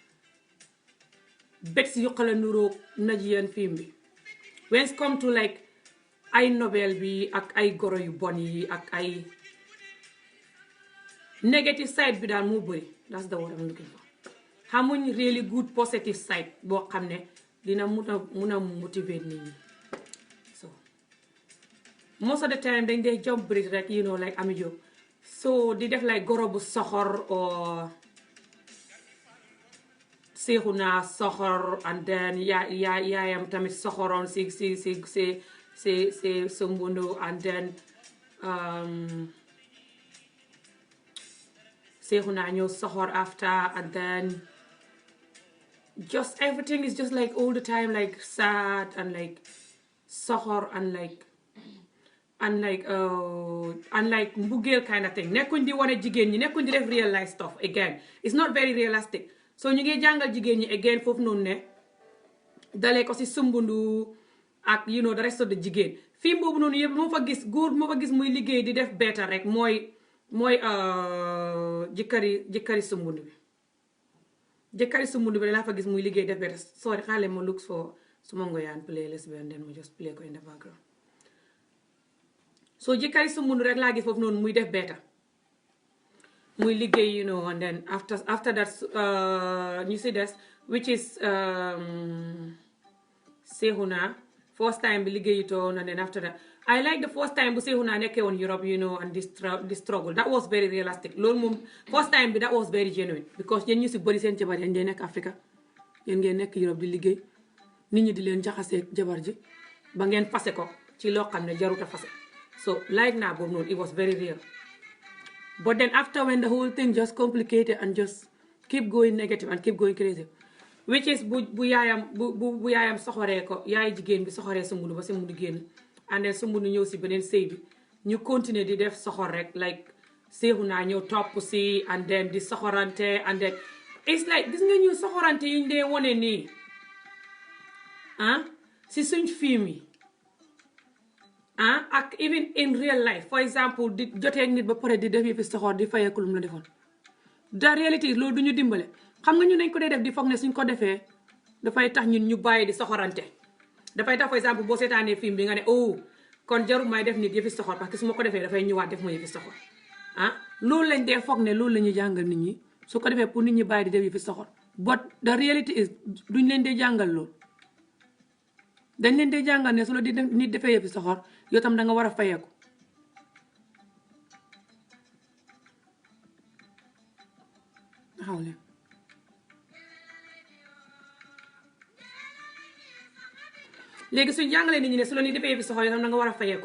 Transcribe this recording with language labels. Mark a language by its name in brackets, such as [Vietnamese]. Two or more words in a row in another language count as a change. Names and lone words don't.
[Wolof] bet yu xala nuroog Nigerian film bi [English] when it come to like [Wolof] ay nobel bi ak ay goro yu bon yi ak ay [English] negative side [Wolof] bi daal moo bëri [English] that's the word I'm looking for [Wolof] xamuñ [English] really good positive side [Wolof] boo xam ne dina mun a motivate nit ñi [English] so most of the time [Wolof] dañ dee [English] jump bridge [Wolof] rek [English] you know like [Wolof] Ami Jobe so di def like goro bu soxor or [English] Seexuna soxor and then [Wolof] yaayam tamit soxoroon si Sombundu [English] and then [Wolof] Seexuna ñëw soxor [English] after and then just everything is just like all the time like sad and like soxor and like [Wolof] mbugeel [English] kind of thing [Wolof] nekkuñ di wane jigéen ñi nekkuñ di def [English] real life stuff again it's not very realistic [Wolof] so ñu ngi jàngal jigéen ñi again foofu noonu ne dalee ko si Sumbundu ak [English] you know the rest of the [Wolof] jigéen fii boobu noonu yëpp moo fa gis góor moo fa gis muy liggéey di def better rek mooy jëkkëri Sumbundu bi jëkkëri Sumbundu bi laa fa gis muy liggéey def better sorry xaale ma [English] look for [Wolof] suma ngoyaan playlist bi [English] and then [Wolof] ma [English] just play [Wolof] ko [English] in the background [Wolof] so jëkkëri Sumbundu rek laa gis foofu noonu muy def better muy liggéey [English] you know and then after that [Wolof] ñu si des [English] which is Seexuna first time [Wolof] bi liggéeyutoon [English] and then after that I like the first time [Wolof] bu Seexuna nekkee woon [English] Europe you know and this struggle that was very realistic [Wolof] loolu moom [English] first time bi that was very [Wolof] genuine because yéen ñu si bëri seen jabar yéen ngeen nekk Africa yéen ngeen nekk Europe di liggéey nit ñi di leen jaxasee jabar ji ba ngeen fase ko ci loo xam ne jaruta fase [English] so like [Wolof] naa boobu noonu [English] it was very real but then after when the whole thing just complicated and just keep going negative and keep going crazy which is [Wolof] bu yaayam soxoree ko yaay jigéen bi soxoree Sumbundu ba Sumbundu génn [English] and then [Wolof] Sumbundu ñëw si beneen sëy bi ñu continuer di def soxor rek like Seexuna ñëw topp si [English] and then [Wolof] di soxorante [English] and then it's like [Wolof] gis nga ñu soxorante yuñ dee wone nii si suñ film yi ak even [English] in real life [Wolof] for example di jotee nit ba pare di def yëfi soxor di fayeeku lu mu la defoon da réalité loolu du ñu dimbale xam nga ñu nañ ko dee def di foog ne suñ ko defee dafay tax ñun ñu bàyyi di soxorante dafay tax [French] par exemple [Wolof] boo seetaanee film bi nga ne oh kon jarul may def nit yëfi soxor [French] parce que [Wolof] su ma ko defee dafay ñëwaat def ma yëfi soxor ah loolu lañ dee foog ne loolu la ñuy jàngal nit ñi su ko defee pour nit ñi bàyyi di def yëfi soxor [English] but the reality is [Wolof] duñ leen dee jàngal loolu dañ leen dee jàngal ne su la di nit defee yëfi soxor yow tam da nga war a fayeeku taxaw leen léegi suñ jàngalee nit ñi ne su la ni defee yëfi soxor yow tam da nga war a fayeeku